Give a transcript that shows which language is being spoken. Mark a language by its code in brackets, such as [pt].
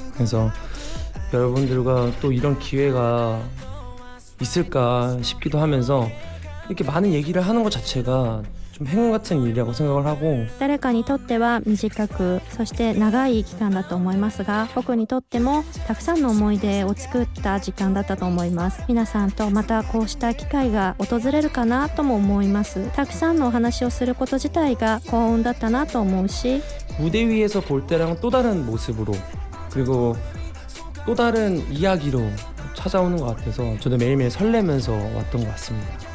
[ko] 그래서 여러분들과 또 이런 기회가 있을까 싶기도 하면서 이렇게 많은 얘기를 하는 것 자체가 좀 행운 같은 일이라고 생각을 하고, [ja] 誰かにとっては短く、そして長い期間だと思いますが、僕にとってもたくさんの思い出を作った時間だったと思います。皆さんとまたこうした機会が訪れるかなとも思います。たくさんのお話をすること自体が幸運だったなと思うし、 [ko] 무대 위에서 볼 때랑은 또 다른 모습으로 그리고 또 다른 이야기로 찾아오는 것 같아서 저도 매일매일 설레면서 왔던 것 같습니다.